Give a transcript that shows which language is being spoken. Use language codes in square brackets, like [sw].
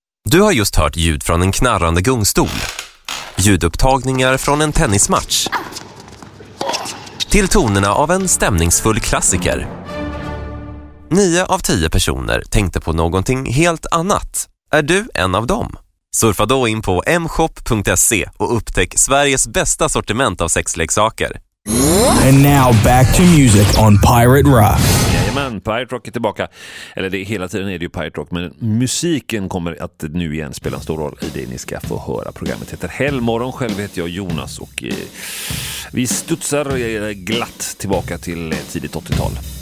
[sv] Du har just hört ljud från en knarrande gungstol, ljudupptagningar från en tennismatch, till tonerna av en stämningsfull klassiker. 9 av 10 personer tänkte på någonting helt annat. Är du en av dem? Surfa då in på mshop.se och upptäck Sveriges bästa sortiment av sexleksaker. [en] And now back to music on Pirate Rock. [sv] Jajamän, Pirate Rock är tillbaka. Eller det, hela tiden är det ju Pirate Rock. Men musiken kommer att nu igen spela en stor roll i det ni ska få höra. Programmet heter Helmorgon, själv heter jag Jonas. Och vi studsar glatt tillbaka till tidigt 80-tal.